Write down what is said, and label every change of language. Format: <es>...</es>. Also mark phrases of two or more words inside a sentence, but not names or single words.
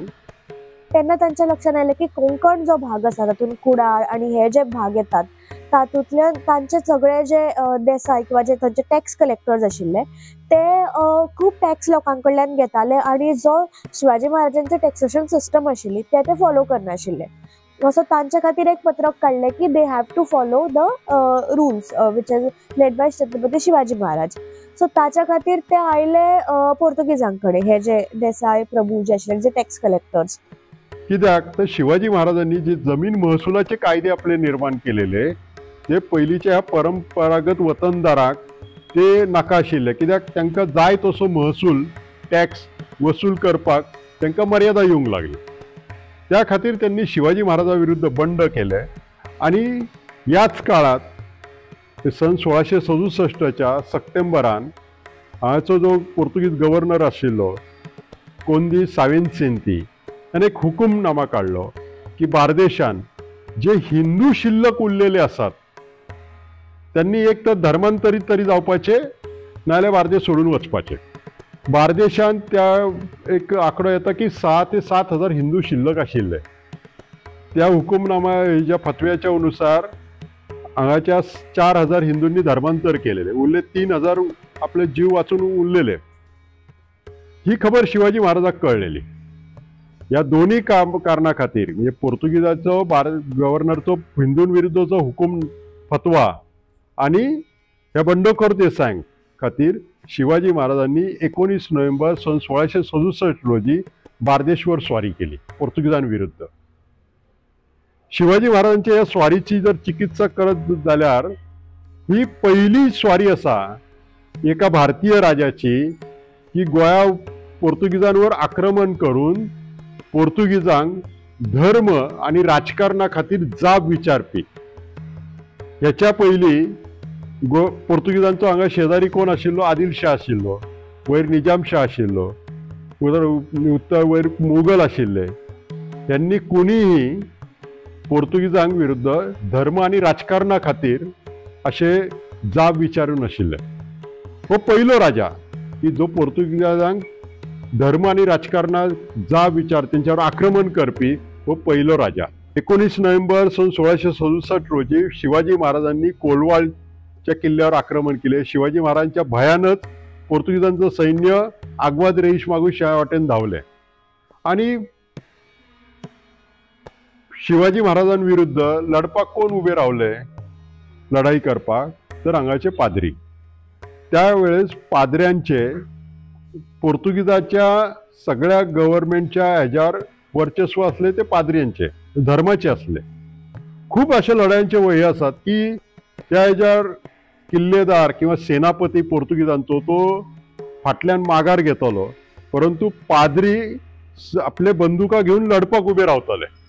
<kok>तेन्ना तांच्या लक्षात आयलें की कोंकण जो भाग आसा तातूंत कुडाळ आणि हे जे भाग येतात तातूंतल्यान तांचे सगळे जे देसाय किंवा जे तांचे</kok> <en>tax collectors</en> <kok>आशिल्ले ते खूब टॅक्स लोकां कडल्यान घेताले आणि जो शिवाजी महाराजांचे</kok> <en>taxation system</en> <kok>आशिल्ली ते फॉलो करनाशिल्ले.</kok> <en>so</en> <kok>तांच्या खातीर एक पत्रक काडलें की</kok> <en>they have to follow the rules which is laid by छत्रपती शिवाजी महाराज.</en> <kok>सो ताच्या खातीर ते आयले पोर्तुगीजां कडेन हे जे देसाय प्रभू जे आशिल्ले जे</kok> <en>tax collectors.</en> <kok>कित्याक तर शिवाजी महाराजांनी जे जमीन महसुलाचे कायदे आपले निर्माण केलेले ते पयलींच्या ह्या परंपरागत वतनदाराक ते नाका आशिल्ले. कित्याक तांकां जाय तसो महसूल टॅक्स वसूल करपाक तांकां मर्यादा येवंक लागली. त्या खातीर त्यांनी शिवाजी महाराजा विरुद्ध बंड केले आणि याच काळात सन 1667च्या सप्टेंबरान हाचो जो पोर्तुगीज गव्हर्नर आशिल्लो कोंदी सावेंसिंती त्याने एक हुकूमनामा काढलो की बार्देशान जे हिंदू शिल्लक उरलेले असतात त्यांनी एक तर धर्मांतरीत तरी जावपाचे नाजाल्यार बार्देश सोडून वचपाचे. बार्देशान त्या एक आंकडो येता की 6 ते 7 हजार हिंदू शिल्लक आशिल्ले. त्या हुकूमनामा ह्या फतव्याच्या अनुसार हांगाच्या 4000 हिंदूंनी धर्मांतर केलेले, उरले 3000 आपले जीव वाचून उरलेले. ही खबर शिवाजी महाराजाक कळलेली. या दोन्ही कारणा खातीर म्हणजे पोर्तुगीजाचो गव्हर्नरचो हिंदूंविरुद्धचो हुकूम फतवा आणि ह्या बंडखोर देसायांक खातीर शिवाजी महाराजांनी 19 नोव्हेंबर सन 1667 रोजी बार्देशवर स्वारी केली पोर्तुगीजांविरुद्ध. शिवाजी महाराजांच्या या स्वारीची जर चिकित्सा करत जाल्यार ही पहिली स्वारी असा एका भारतीय राजाची की गोंया पोर्तुगीजांवर आक्रमण करून पोर्तुगीजांक धर्म आणि राजकारणा खातीर जाब विचारपी. ह्याच्या पयलीं पोर्तुगीजांचो हांगा शेजारी कोण आशिल्लो आदिलशाह आशिल्लो, वयर निजामशाह आशिल्लो, उत्तर वयर मुघल आशिल्ले. त्यांनी कोणीही पोर्तुगीजांक विरुद्ध धर्म आणि राजकारणा खातीर असे जाब विचारूं नाशिल्ले. हो पयलो राजा की जो पोर्तुगीजांक धर्म आणि राजकारणात जाब विचार त्यांच्यावर आक्रमण करपी हो पयलो राजा. 19 नोव्हेंबर सन 1667 रोजी शिवाजी महाराजांनी कोलवाळच्या किल्ल्यावर आक्रमण केले. शिवाजी महाराजांच्या भयानच पोर्तुगीजांचं सैन्य आग्वाद रेईश मागूश ह्या वाटेन धावले आणि शिवाजी महाराजांविरुद्ध लढपाक कोण उभे रावले लढाई करपाक तर हांगाचे पाद्री. त्यावेळेस पाद्र्यांचे पोर्तुगीजाच्या सगळ्या गव्हर्नमेंटच्या ह्याच्यावर वर्चस्व असले ते पाद्र्यांचे धर्माचे असले. खूप अशा लढायांचे वही असतात की त्या हेच्यार किल्लेदार किंवा सेनापती पोर्तुगीजांचो तो फाटल्यान माघार घेतलो, परंतु पाद्री आपले बंदुका घेऊन लढपाक उभे रावतले.</kok>